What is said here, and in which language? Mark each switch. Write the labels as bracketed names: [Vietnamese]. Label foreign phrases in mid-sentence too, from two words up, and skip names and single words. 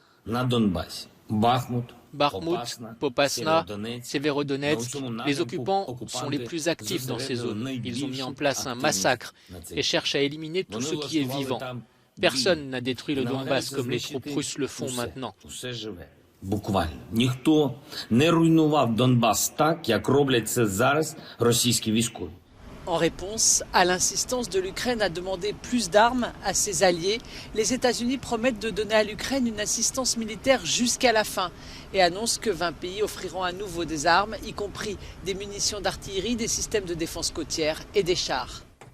[French] Bakhmut, Popasna, Severodonetsk, les occupants sont les plus actifs dans ces zones. Ils ont mis en place un massacre et cherchent à éliminer tout ce qui est vivant. Personne n'a détruit le Donbass comme les troupes russes le font maintenant. [Ukrainian] Ніхто не руйнував Донбас так, як роблять це зараз російські військові. [French] En réponse à l'insistance de l'Ukraine à demander plus d'armes à ses alliés, les États-Unis promettent de donner à l'Ukraine une assistance militaire jusqu'à la fin et annoncent que 20 pays offriront à nouveau des armes, y compris des munitions d'artillerie, des systèmes de défense côtière et des chars.